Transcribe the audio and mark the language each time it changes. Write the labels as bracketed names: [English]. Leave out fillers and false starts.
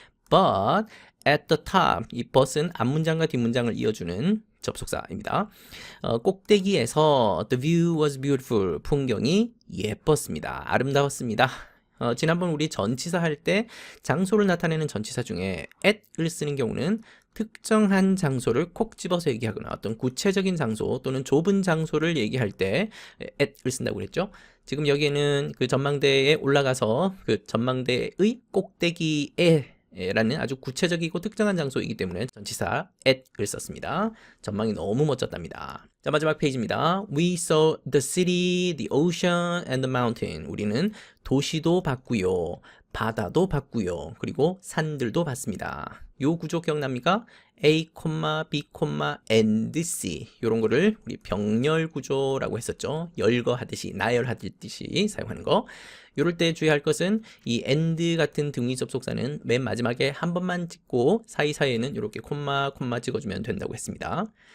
[English] But at the top, [Korean] 이 but은 앞문장과 뒷문장을 이어주는 접속사입니다. 꼭대기에서 [English] the view was beautiful. [Korean] 풍경이 예뻤습니다. 아름다웠습니다. 지난번 우리 전치사 할 때 장소를 나타내는 전치사 중에 at을 쓰는 경우는 특정한 장소를 콕 집어서 얘기하거나 어떤 구체적인 장소 또는 좁은 장소를 얘기할 때 at을 쓴다고 그랬죠. 지금 여기에는 그 전망대에 올라가서 그 전망대의 꼭대기에 라는 아주 구체적이고 특정한 장소이기 때문에 전치사 at을 썼습니다. 전망이 너무 멋졌답니다. 자, 마지막 페이지입니다. [English] We saw the city, the ocean, and the mountain. [Korean] 우리는 도시도 봤고요, 바다도 봤고요, 그리고 산들도 봤습니다. 요 구조 기억납니까? A, B, and C 이런 거를 우리 병렬 구조라고 했었죠. 열거하듯이, 나열하듯이 사용하는 거. 이럴 때 주의할 것은 이 and 같은 등위 접속사는 맨 마지막에 한 번만 찍고 사이사이에는 이렇게 콤마 찍어주면 된다고 했습니다.